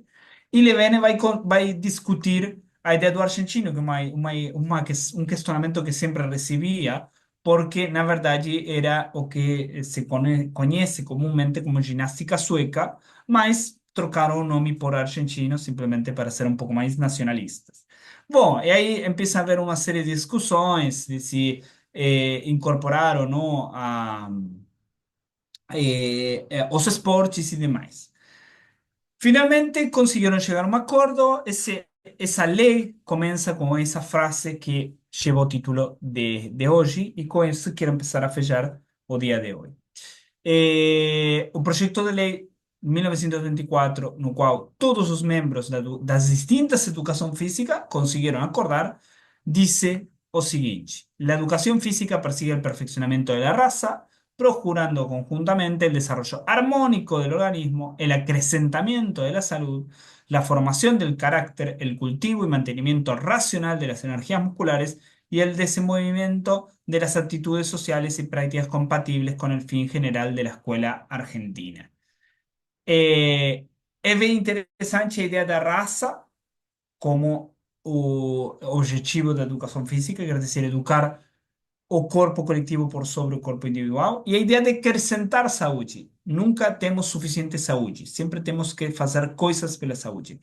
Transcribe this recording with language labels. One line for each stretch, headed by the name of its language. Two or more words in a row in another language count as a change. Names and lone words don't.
Portuguese: E Levene vai discutir a ideia do argentino, que é um questionamento que sempre recebia, porque na verdade era o que se conhece comumente como ginástica sueca, mas trocaram o nome por argentino simplesmente para ser um pouco mais nacionalistas. Bom, e aí empieza a haver uma série de discussões de se incorporar ou não os esportes e demais.
Spanish: Finalmente consiguieron llegar a un acuerdo. Esa ley comienza con esa frase que lleva título de hoy, y con eso quiero empezar a
Portuguese: fechar o
Spanish: día de hoy.
Portuguese: O proyecto de lei 1924, no qual todos os membros das distintas educação física conseguiram acordar, dice o seguinte:
Spanish: la educación física persigue el perfeccionamiento de la raza, procurando conjuntamente el desarrollo armónico del organismo, el acrecentamiento de la salud, la formación del carácter, el cultivo y mantenimiento racional de las energías musculares y el desenvolvimiento de las actitudes sociales y prácticas compatibles con el fin general de la escuela argentina.
Portuguese: É bem interessante a ideia da raça como o objetivo da educação física, quer dizer, educar o corpo coletivo por sobre o corpo individual, e a ideia de acrescentar saúde. Nunca temos suficiente saúde, sempre temos que fazer coisas pela saúde.